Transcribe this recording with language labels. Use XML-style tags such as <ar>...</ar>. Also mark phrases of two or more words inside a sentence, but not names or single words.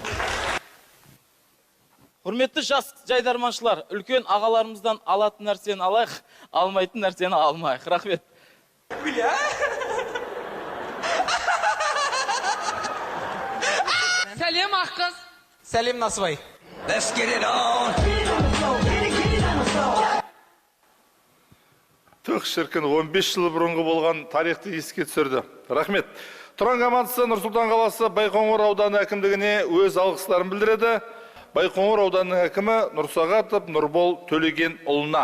<kk>Құрметті жас жайдарманшылар, үлкен ағаларымыздан алатын нәрсені алайық, алмайтын нәрсені алмайық. Рахмет. Сәлем аққыз. Сәлем Насыбай.</kk> <en>Let's get it on.</en> <kk>Түк шіркін 15 жыл бұрынғы болған тарихты еске түсірді. Рахмет. Тұран командасы Нұрсұлтан қаласы Байқоңыр ауданы әкімдігіне өз алғыстарын білдіреді. Байқоңыр ауданының әкімі Нұрсағатов Нұрбол Төлеген ұлына.</kk>